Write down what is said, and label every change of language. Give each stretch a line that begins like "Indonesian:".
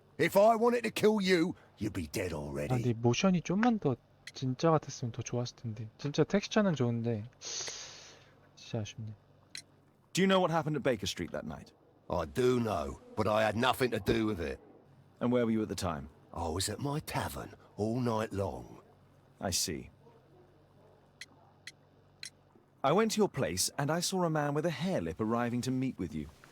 English: If I wanted to kill you, you'd be dead 아, already.
Korean: 근데 모션이 좀만 더 진짜 같았으면 더 좋았을 텐데. 진짜 텍스처는 좋은데 진짜 아쉽네.
English: Do you know what happened at Baker Street that night? I do know, but I had nothing to do with it. And where were you at the time? I was at my tavern all night long. I see. I went to your place and I saw a man with a hair lip arriving to meet with you.